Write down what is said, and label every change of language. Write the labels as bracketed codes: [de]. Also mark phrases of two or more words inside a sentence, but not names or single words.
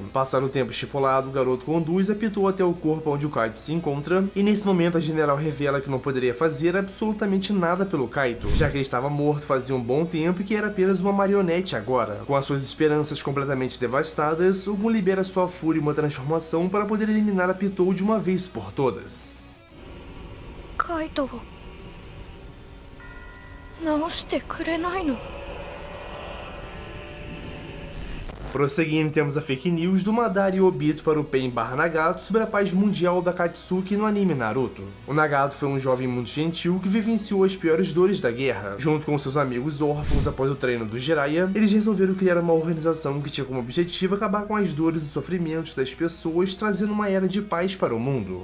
[pt] Passado o tempo estipulado, o garoto conduz a Pitou até o corpo onde o Kaido se encontra, e nesse momento a general revela que não poderia fazer absolutamente nada pelo Kaido, já que ele estava morto fazia um bom tempo e que era apenas uma marionete agora. Com a suas esperanças completamente devastadas, o Gon libera sua fúria e uma transformação para poder eliminar a Pitou de uma vez por todas. [ja] Kaido, 直してくれないの? [pt] Prosseguindo, temos a fake news do Madara e Obito para o Pain / Nagato sobre a paz mundial da Katsuki no anime Naruto. O Nagato foi um jovem muito gentil que vivenciou as piores dores da guerra. Junto com seus amigos órfãos após o treino do Jiraiya, eles resolveram criar uma organização que tinha como objetivo acabar com as dores e sofrimentos das pessoas, trazendo uma era de paz para o mundo.